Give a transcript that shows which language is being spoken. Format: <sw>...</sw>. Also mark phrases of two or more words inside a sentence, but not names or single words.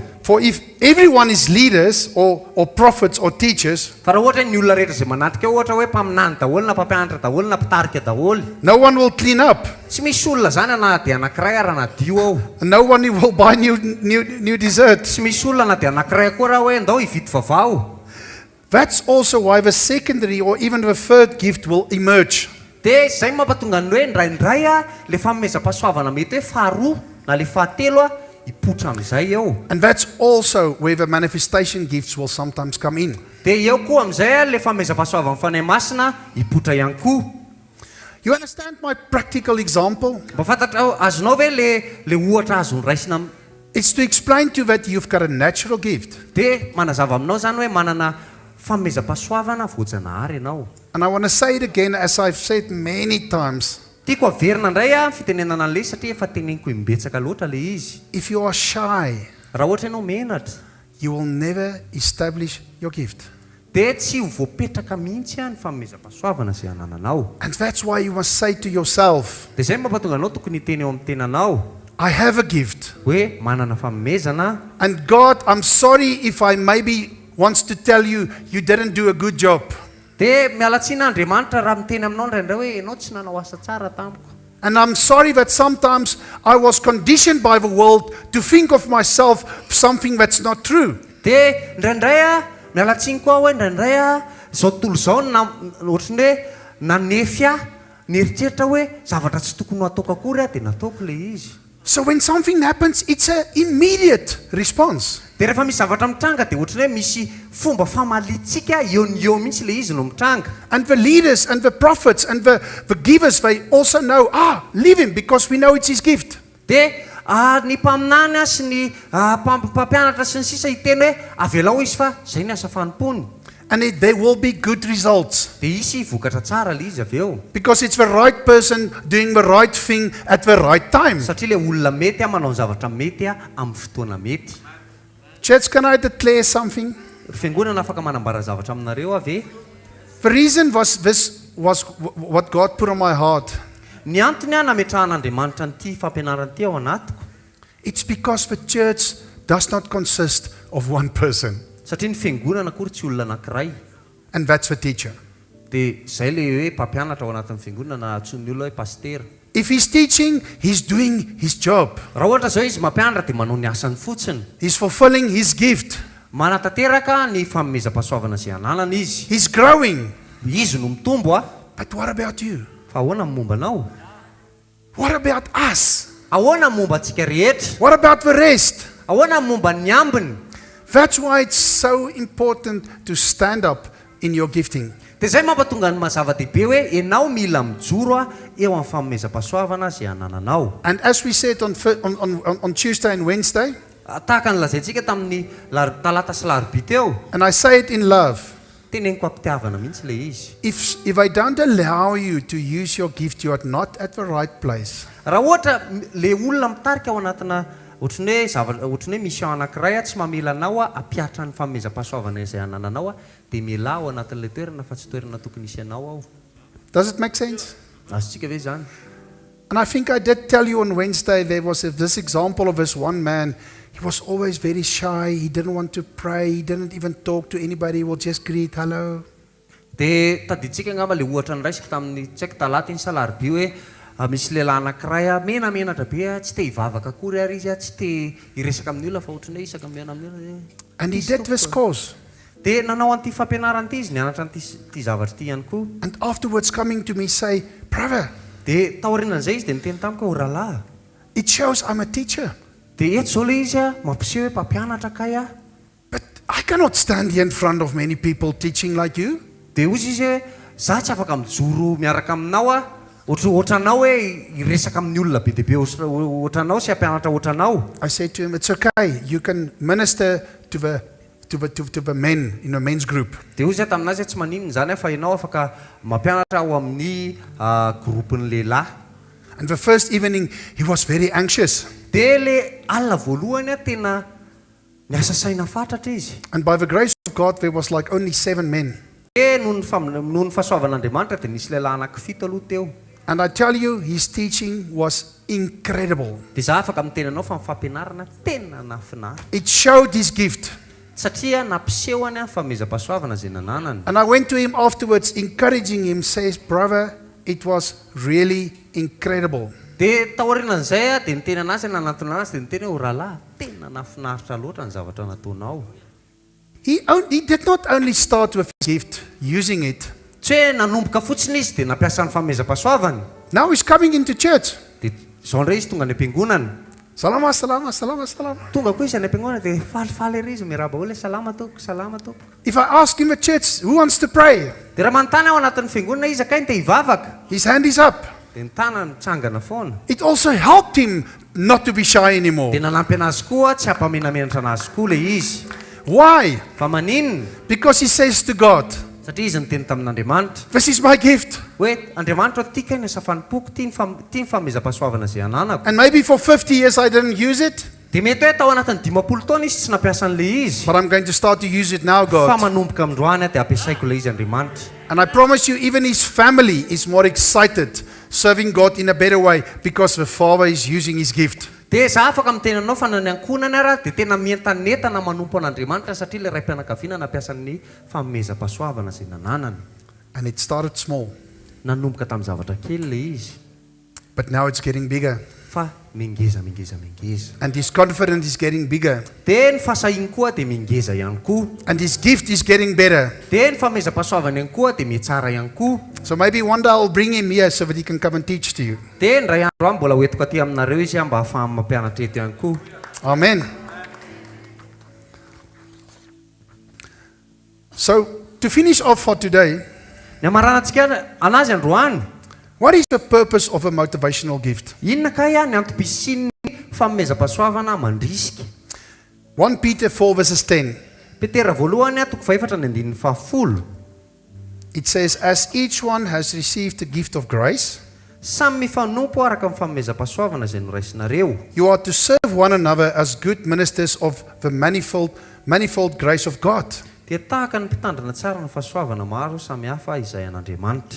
<en>For if everyone is leaders or prophets or teachers,</en> <mg>fa raha ohatra ny olona rehetra izay manatrika eo ohatra hoe mpaminany daholo na mpampianatra daholo na mpitarika daholo,</mg> <en>no one will clean up.</en> <mg>tsy misy olona zany na dia anankiray ary nadio ao.</mg> <en>No one will buy new dessert.</en> <mg>Tsy misy olona na dia anankiray koa raha hoe andao hividy vavao.</mg> <en>That's also why the secondary or even the third gift will emerge.</en> <mg>Dia izay mampatonga ny hoe indraindray le fanomezam-pahasoavana mety hoe faharoa na le fahatelo hipotra amin'izay eo.</mg> <en>And that's also where the manifestation gifts will sometimes come in.</en> <mg>Dia eo koa amin'izay le fanomezam-pahasoavana fanahy masina hipotra ihany koa.</mg> <en>You understand my practical example?</en> <mg>Mba fantatra azonao ve le ohatra azony raisina.</mg> <en>It's to explain to you that you've got a natural gift.</en> <mg>Dia manazava aminao zany hoe manana fanomezam-pahasoavana voajanahary ianao.</mg> <en>And I want to say it again, as I've said many times.</en> <mg>Tiako averina indray fitenenana an'ilay satria efa teneniko imbetsaka loatra le izy.</mg> <en>If you are shy,</en> <mg>raha ohatra ianao menatra,</mg> <en>you will never establish your gift.</en> <mg>dia tsy ho voapetraka mihitsy ny fanomezam-pahasoavana izay anananao.</mg> <en>And that's why you must say to yourself,</en> <mg>Dia izay mampatonga anao tokony hiteny eo amin'ny tenanao</mg> <en>I have a gift.</en> <mg>hoe manana fanomezana.</mg> <en>And God, I'm sorry if I maybe wants to tell you, you didn't do a good job.</en> <mg>dia mialatsin'Andriamanitra raha miteny aminao indraindray hoe ianao tsy nanao asa tsara tamiko.</mg> <en>And I'm sorry that sometimes I was conditioned by the world to think of myself something that's not true.</en> <mg>Dia indraindray mialatsiny koa hoe indraindray izao tontolo izao ohatrany hoe nanefy nieritreritra hoe zavatra tsy tokony ataoko akory dia nataoko ilay izy.</mg> <en>So when something happens, it's an immediate response.</en> <mg>Dia rehefa misy zavatra mitranga dia ohatrany hoe misy fomba famalitsika eo mihitsy ilay izy no mitranga.</mg> <en>And the leaders and the prophets and the givers, they also know, leave him because we know it's his gift.</en> <mg>Dia ny mpaminany sy ny mpampianatra sy ny sisa hiteny hoe avelao izy fa izay ny asa fanompony.</mg> <en>And there will be good results.</en> <mg>Dia isy vokatra tsara ilay izy avy eo.</mg> <en>Because it's the right person doing the right thing at the right time.</en> <mg>Satria ilay olona mety manao zavatra mety amin'ny fotoana mety.</mg> <en>Church, can I declare something?</en> <mg>Fiangonana afaka manambara zavatra aminareo ave.</mg> <en>The reason was what God put on my heart.</en> <mg>Ny antony nametrahan'Andriamanitra n'ity fampianarana ity ao anatiko.</mg> <en>It's because the church does not consist of one person.</en> <mg>Satria ny fiangonana akory tsy olona anankiray.</mg> <en>And that's the teacher.</en> <mg>Dia izay ilay hoe mpampianatra ao anatin'ny fiangonana antsoin'ny olona hoe pastera.</mg> <en>If he's teaching, he's doing his job.</en> <mg>Raha ohatra izao izy mampianatra dia manao ny asany fotsiny.</mg> <en>He's fulfilling his gift.</en> <mg>Manatanteraka ny fanomezam-pahasoavana izay ananany izy.</mg> <en>He's growing.</en> <mg>Izy no mitombo</mg> <en>But what about you?</en> <mg>Fa ahoana ny momba anao?</mg> <en>What about us?</en> <mg>Ahoana ny momba antsika rehetra?</mg> <en>What about the rest?</en> <mg>Ahoana ny momba ny ambiny?</mg> <en>That's why it's so important to stand up in your gifting.</en> <mg>Dia izay mampatonga ny mazava-dehibe hoe ianao mila mijoro eo amin'ny fanomezam-pahasoavana izay anananao.</mg> <en>And as we said on Tuesday and Wednesday,</en> <mg>tahaka ny lazaintsika tamin'ny talata sy larobia teo.</mg> <en>and I say it in love,</en> <mg>teneniko ampitiavana mihitsy ilay izy.</mg> <en>if I don't allow you to use your gift, you are not at the right place.</en> <mg>Raha ohatra le olona mitarika ao anatina ohatrany hoe mission anankiray tsy mamela anao apiatra ny fanomezam-pahasoavana izay anananao dia mila ao anatin'ilay toerana fa tsy toerana tokony isy anao ao.</mg> <en>Does it make sense?</en> <mg>Azontsika ve izany?</mg> <en>And I think I did tell you on Wednesday, there was this example of this one man. He was always very shy. He didn't want to pray. He didn't even talk to anybody. He would just greet, hello.</en> <mg>Dia tadiditsika angamba le ohatra ny raisika tamin'ny tsy haiko talata iny sa larobia hoe misy lehilahy anankiray menamenatra be tsy te hivavaka akory ary izy tsy te hiresaka amin'ny olona fa ohatrany hoe isaka miana amin'ny olona.</mg> <en>And he did this course.</en> <mg>Dia nanao an'ity fampianarana ity izy nianatra an'ity zavatra ity ihany koa.</mg> <en>And afterwards coming to me say, brother,</en> <mg>Dia taorianan'izay izy dia niteny tamiko ho rahalahy.</mg> <en>it shows I'm a teacher.</en> <mg>Dia eto izao ilay izy mampiseho hoe mpampianatra kay</mg> <en>But I cannot stand here in front of many people teaching like you.</en> <mg>Dia ozy izy hoe za tsy afaka mijoro miaraka aminao ohatranao hoe hiresaka amin'ny olona be dia be ohatranao sy hampianatra ohatranao.</mg> <en>I said to him, it's okay. You can minister to the men in a men's group.</en> <mg>Dia ozy taminazy tsy maninona zany fa ianao afaka mampianatra ao amin'ny gropin'ny lehilahy.</mg> <en>And the first evening, he was very anxious.</en> <mg>Dia le alina voalohany tena niasa saina fatratra izy.</mg> <en>And by the grace of God, there was like only 7 men.</en> <mg>Dia noho ny fahasoavan'Andriamanitra dia nisy lehilahy anankifito aloha teo.</mg> <en>And I tell you, his teaching was incredible.</en> <mg>Dia za afaka miteny anao fa ny fampianarana tena nafinaritra.</mg> <en>It showed his gift.</en> <mg>Satria nampisehony fanomezam-pahasoavana izay nananany.</mg> <en>And I went to him afterwards, encouraging him, says, brother, it was really incredible.</en> <mg>Dia taorianan'izay dia niteny anazy nanantona anazy dia niteny hoe rahalahy tena nafinaritra loatra ny zavatra nataonao.</mg> <en>He did not only start with his gift, using it.</en> <mg>Tsy hoe nanomboka fotsiny izy dia nampiasa ny fanomezam-pahasoavany.</mg> <en>Now he's coming into church.</en> <mg>Dia izao indray izy tonga any am-piangonana. Salama, salama, salama, salama. Tonga koa izy any am-piangonana dia falifaly ery izy miraba hoe salama toko, salama toko.</mg> <en>If I ask him at church, who wants to pray?</en> <mg>Dia raha manontany ao anatin'ny fiangonana izy akainy dia hivavaka.</mg> <en>His hand is up.</en> <mg>Dia ny tanany mitsangana foana.</mg> <en>It also helped him not to be shy anymore.</en> <mg>Dia nanampy anazy koa tsy hampamenamenatra anazy koa ilay izy.</mg> <en>Why?</en> <mg>Fa maninona?</mg> <en>Because he says to God,</en> <mg>Satria izy niteny tamin'Andriamanitra</mg> <en>this is my gift.</en> <mg>hoe Andriamanitra ity kay ny asa fanompoko tia ny fanomezam-pahasoavana izay ananako.</mg> <en>And maybe for 50 years I didn't use it,</en> <mg>Dia mety hoe tao anatin'ny 50 taona izy tsy nampiasa an'ilay izy.</mg> <en>but I'm going to start to use it now,</en> <mg>Fa</mg> <en>God.</en> <mg>manomboka amin'androany dia ampiasaiko ilay izy Andriamanitra.</mg> <en>And I promise you, even his family is more excited serving God in a better way because the Father is using his gift.</en> <mg>Dia za afaka miteny anao fa ny ankonany ara dia tena mientanetana manompo an'Andriamanitra satria ilay ray mpianakaviana nampiasa ny fanomezam-pahasoavana izay nananany.</mg> <en>And it started small,</en> <mg>nanomboka tamin'ny zavatra kely le izy</mg> <en>but now it's getting bigger.</en> <mg>fa mingeza.</mg> <en>And his confidence is getting bigger.</en> <mg>Dia ny fahasahiany koa dia mingeza ihany koa.</mg> <en>And his gift is getting better.</en> <mg>Dia ny famezam-pahasoavana ihany koa dia mitsara ihany koa.</mg> <en>So maybe one day I'll bring him here so that he can come and teach to you.</en> <mg>Dia ny ray andro mbola hoentiko aty aminareo izy mba ahafahany mampianatra eto ihany koa.</mg> <en>Amen. So, to finish off for today,</en> <mg>Ny amaranantsika anazy androany,</mg> <en>what is the purpose of a motivational gift?</en> <mg>inona kay ny antom-pisin'ny famezam-pahasoavana mandrisika?</mg> <en>1 Peter 4 verses 10.</en> <mg>Petera voalohany toko 4:10.</mg> <en>It says, as each one has received the gift of grace,</en> <mg>Samy mifanompo araka amin'ny famezam-pahasoavana izay noraisinareo.</mg> <en>you are to serve one another as good ministers of the manifold grace of God.</en> <mg>Dia tahaka ny mpitandrina tsara ny fahasoavana maro samy hafa izay an'Andriamanitra.</mg>